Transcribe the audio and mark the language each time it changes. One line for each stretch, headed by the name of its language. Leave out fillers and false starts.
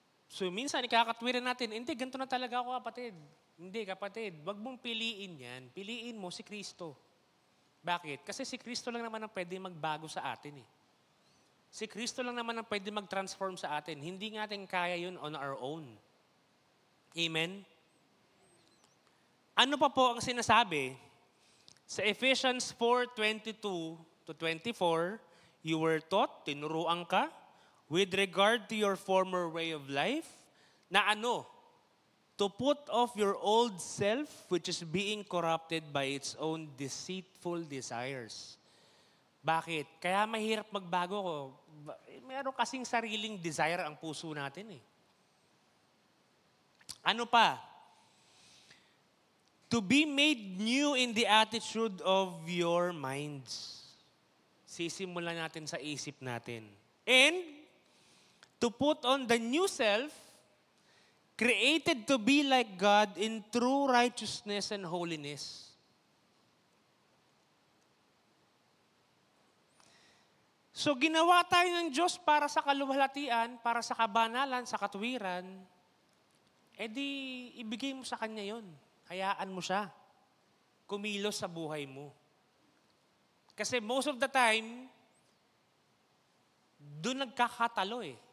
Filipino: So minsan, ikakatwiran natin, hindi, ganito na talaga ako, kapatid. Hindi, kapatid. Wag mong piliin yan. Piliin mo si Kristo. Bakit? Kasi si Kristo lang naman ang pwede magbago sa atin eh. Si Kristo lang naman ang pwede mag-transform sa atin. Hindi natin kaya yun
English: on our own.
Filipino: Amen? Ano pa po ang sinasabi?
English: Sa Ephesians 4:22-24, you were taught,
Filipino: tinuruan ka,
English: with regard to your former way of life,
Filipino: na ano?
English: To put off your old self, which is being corrupted by its own deceitful desires.
Filipino: Bakit? Kaya mahirap magbago ko. Meron kasing sariling desire ang puso natin eh. Ano pa?
English: To be made new in the attitude of your minds.
Filipino: Sisimulan natin sa isip natin.
English: And to put on the new self, created to be like God in true righteousness and holiness.
Filipino: So ginawa tayo ng Diyos para sa kaluwalhatian, para sa kabanalan, sa katuwiran, edi ibigay mo sa Kanya yon. Hayaan mo siya. Kumilos sa buhay mo. Kasi
English: most of the time,
Filipino: doon nagkakatalo eh.